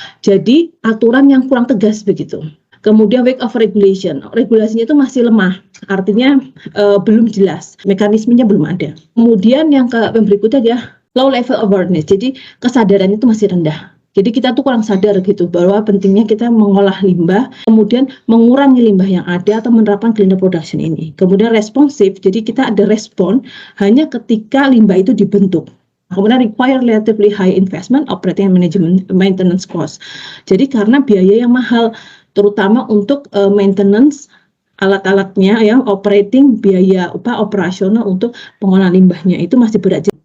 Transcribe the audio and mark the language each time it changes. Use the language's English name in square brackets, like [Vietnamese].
[Indonesian] Jadi aturan yang kurang tegas begitu. Kemudian [English] wake of regulation, [Indonesian] regulasinya itu masih lemah, artinya belum jelas, mekanismenya belum ada. Kemudian yang berikutnya adalah [English] low level awareness, [Indonesian] jadi kesadarannya itu masih rendah. Jadi kita tuh kurang sadar gitu bahwa pentingnya kita mengolah limbah, kemudian mengurangi limbah yang ada atau menerapkan cleaner production ini. Kemudian responsif, jadi kita ada respon hanya ketika limbah itu dibentuk. [English] Kemudian require relatively high investment, operating and management maintenance cost. [Indonesian] Jadi karena biaya yang mahal, terutama untuk maintenance alat-alatnya, ya, operating biaya operasional untuk pengolahan limbahnya itu masih berat.